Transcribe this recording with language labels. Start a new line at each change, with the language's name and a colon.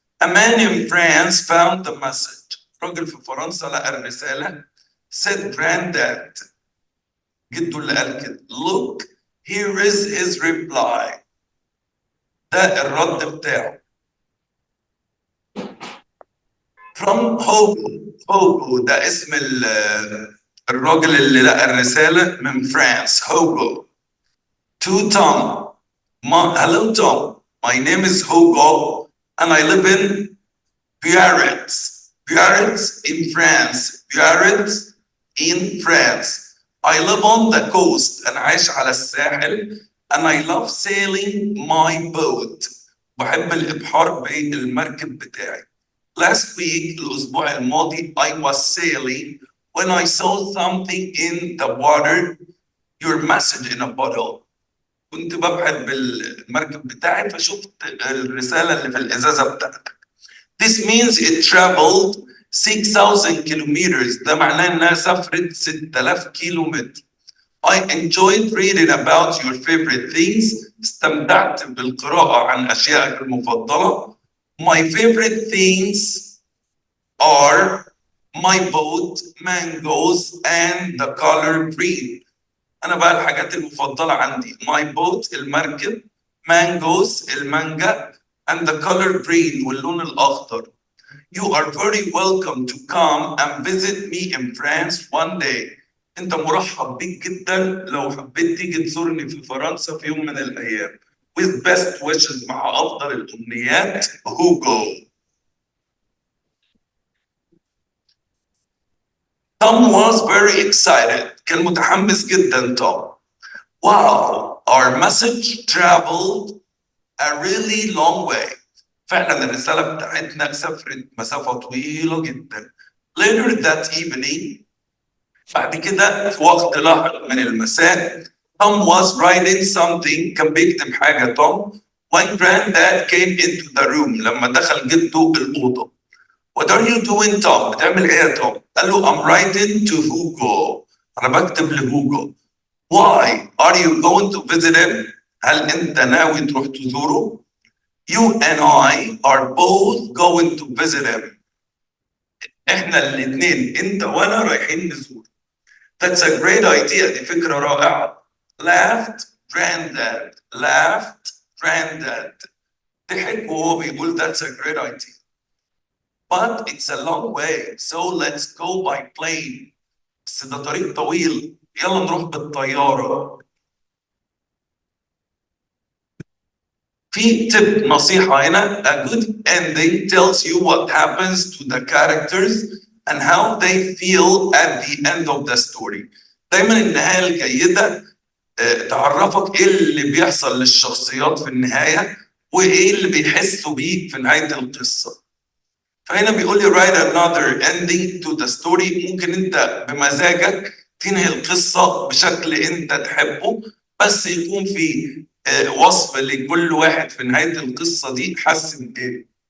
English: A man in France found the message.
Arabic: راجل في فرنسا لقى الرسالة.
English: Said granddad.
Arabic: جده اللي قال كده.
English: Look, here is his reply.
Arabic: ده الرد بتاعه. from هوجو ده اسم الراجل اللي لقى الرسالة من فرانس. هوجو.
English: to Tom. Hello Tom, my name is Hugo and I live in Biarritz. Biarritz in France. Biarritz in France. I live on the coast.
Arabic: أنا عايش على الساحل.
English: And I love sailing my boat.
Arabic: بحب الإبحار بالمركب بتاعي.
English: Last week,
Arabic: الأسبوع الماضي,
English: I was sailing when I saw something in the water. Your message in a bottle.
Arabic: كنت ببحر بالمركب بتاعي فشفت الرسالة اللي في الإزازة بتاعتك.
English: This means it traveled 6,000 kilometers.
Arabic: ده معناه إنها سافرت 6,000 كيلومتر.
English: I enjoyed reading about your favorite things.
Arabic: استمتعت بالقراءة عن أشيائك المفضلة.
English: My favorite things are my boat, mangoes, and the color green.
Arabic: أنا بقى الحاجات المفضلة عندي
English: my boat
Arabic: المركب, mangoes المانجا,
English: and the color green
Arabic: واللون الأخضر.
English: You are very welcome to come and visit me in France one day.
Arabic: أنت مرحب بيك جدا لو حبيت تيجي تزورني في فرنسا في يوم من الأيام.
English: With best wishes
Arabic: مع أفضل الأمنيات هوجو.
English: Tom was very excited.
Arabic: كان متحمس جدا توم.
English: Wow, our message traveled a really long way.
Arabic: فعلا الرسالة بتاعتنا سافرت مسافة طويلة جدا.
English: Later that evening,
Arabic: بعد كده في وقت لاحق من المساء,
English: Tom was writing something.
Arabic: كان بيكتب حاجة توم.
English: When granddad came into the room,
Arabic: لما دخل جده الأوضة.
English: What are you doing Tom?
Arabic: بتعمل إيه يا توم؟ قال له
English: I'm writing to Hugo.
Arabic: أنا بكتب لهوجو.
English: Why are you going to visit him?
Arabic: هل أنت ناوي تروح تزوره؟
English: You and I are both going to visit him.
Arabic: إحنا الاثنين أنت وأنا رايحين نزور.
English: That's a great idea.
Arabic: دي فكرة رائعة.
English: Laughed granddad. Laughed granddad.
Arabic: ضحك وهو بيقول
English: that's a great idea. But it's a long way, so let's go by plane.
Arabic: بس ده طريق طويل. يلا نروح بالطيارة. في tip نصيحة هنا.
English: A good ending tells you what happens to the characters and how they feel at the end of the story.
Arabic: دايما النهاية الجيدة تعرفك ايه اللي بيحصل للشخصيات في النهاية وايه اللي بيحسوا بيه في نهاية القصة. فهنا بيقول لي
English: write another ending to the story.
Arabic: ممكن انت بمزاجك تنهي القصة بشكل انت تحبه بس يكون في وصف لكل واحد في نهاية القصة دي حس بإيه.